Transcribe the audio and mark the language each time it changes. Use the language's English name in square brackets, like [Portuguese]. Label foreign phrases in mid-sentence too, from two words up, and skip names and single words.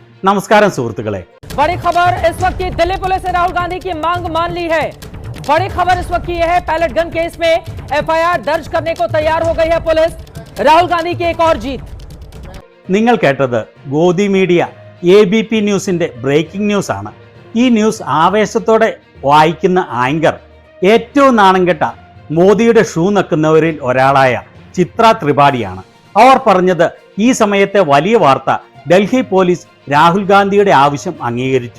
[Malayalam] നമസ്കാരം സുഹൃത്തുക്കളെ. [Hindi] बड़ी खबर इस वक्त की दिल्ली पुलिस ने राहुल गांधी की मांग मान ली है। बड़ी खबर इस वक्त की यह है, पैलेट गन केस में एफआईआर दर्ज करने को तैयार हो गई है पुलिस। राहुल गांधी की एक और जीत. [Malayalam] നിങ്ങൾ കേട്ടത് ഗോദി മീഡിയ ABP ന്യൂസിന്റെ [English] breaking news [Malayalam] ആണ്. ഈ ന്യൂസ് ആവേശത്തോടെ വായിക്കുന്ന ആങ്കർ ഏറ്റവും നാണം കെട്ട മോദിയുടെ ഷൂ നക്കുന്നവരിൽ ഒരാളായ ചിത്ര ത്രിപാഠിയാണ്. അവർ പറഞ്ഞത് ഈ സമയത്തെ വലിയ വാർത്ത, ഡൽഹി പോലീസ് രാഹുൽ ഗാന്ധിയുടെ ആവശ്യം അംഗീകരിച്ചു.